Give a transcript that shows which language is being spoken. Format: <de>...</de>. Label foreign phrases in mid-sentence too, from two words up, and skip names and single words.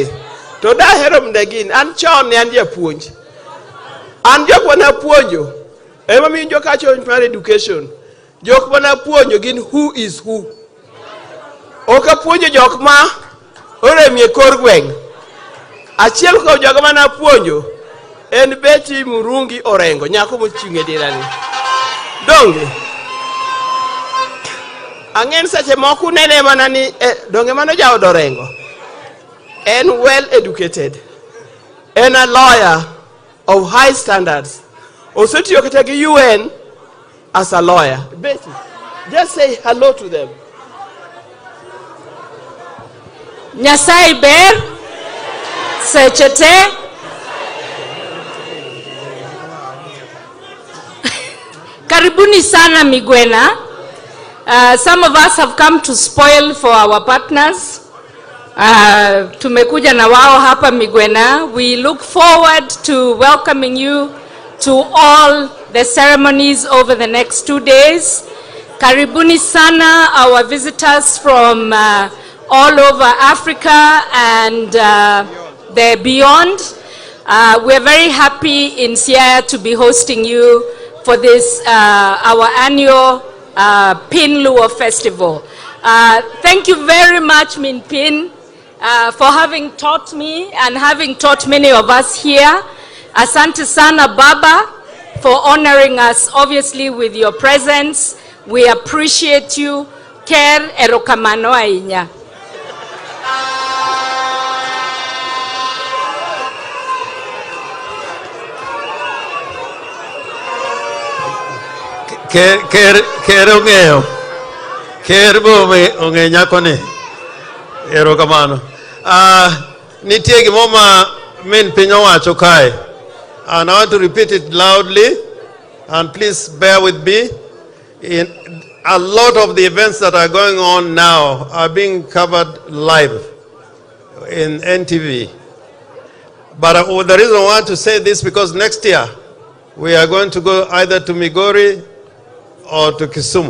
<luo>To da hero mdegin, an chon ne an japuonj. An jok wana puonjo. Ema mi jok acho mar education. Jok wana puonjo gin</luo> <en>who is who.</en> <luo>Oka puonjo jok ma oremie kor gweng'. Achiel kuom jok mana puonjo en Beti Murungi Orengo, nyako mochung'e dirani. Donge ang'en sache moko nene mana ni donge mano jaod Orengo.</luo> <en>En well educated. En a lawyer of high standards.</en> <luo>Osetiyo kata gi UN</luo> <en>as a lawyer. Betty, just say hello to them.</en> <luo>Nyasaye ber sechete.</luo> <sw>Karibuni sana Migwena.</sw> <en>Some of us have come to spoil for our partners.</en> <sw>Tumekuja na wao hapa Migwena.</sw> <en>We look forward to welcoming you to all the ceremonies over the next 2 days.</en> <sw>Karibuni sana,</sw> <en>our visitors from all over Africa and the beyond. We're very happy in Siaya to be hosting you for this, our annual Piny Luo Festival. Thank you very much, Min Piny, for having taught me and having taught many of us here.</en> <sw>Asante sana</sw> <en>Baba for honoring us obviously with your presence. We appreciate you.</en> <luo>Ker erokamano ahinya. Ker ong'eyo. Ker bo ong'e nyako ni. Erokamano. Nitie gimo ma Min Piny owacho kae.</luo> <en>And I want to repeat it loudly. And please bear with me. A lot of the events that are going on now are being covered live in NTV. But the reason I want to say this because next year we are going to go either to Migori or to Kisumu.</en>